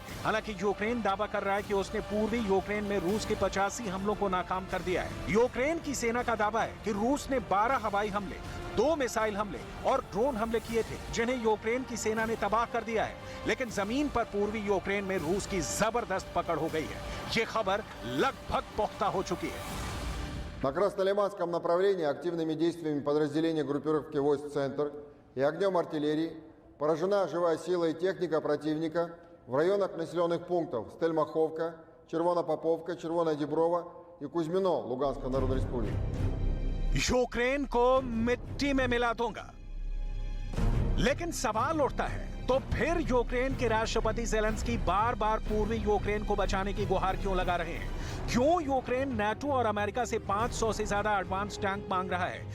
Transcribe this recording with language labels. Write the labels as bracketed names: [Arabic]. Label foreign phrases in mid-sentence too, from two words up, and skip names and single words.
[Hindi] हालांकि यूक्रेन दावा कर रहा है कि उसने पूर्वी यूक्रेन में रूस के 85 हमलों को नाकाम कर दिया है। यूक्रेन की सेना का दावा है कि रूस ने 12 हवाई हमले, 2 मिसाइल हमले और ड्रोन हमले किए थे, जिन्हें यूक्रेन की सेना ने तबाह कर दिया है। लेकिन जमीन पर पूर्वी यूक्रेन में रूस की जबरदस्त पकड़ हो गई है। ये खबर लगभग पुख्ता हो चुकी है। [Russian] На Краснолиманском направлении активными действиями подразделения группировки войск «Центр» и огнем артиллерии поражена живая сила и техника противника в районах населенных пунктов Стельмаховка, Червонопоповка, Червоная Деброва и Кузьмино Луганской Народной Республики। [Hindi] यूक्रेन को मिट्टी में मिला दूंगा। लेकिन सवाल उठता है, तो फिर यूक्रेन के राष्ट्रपति ज़ेलेंस्की बार बार पूर्वी यूक्रेन को बचाने की गुहार क्यों लगा रहे हैं? क्यों यूक्रेन नाटो और अमेरिका से 500 से ज्यादा [English] advance tank [Hindi] मांग रहा है?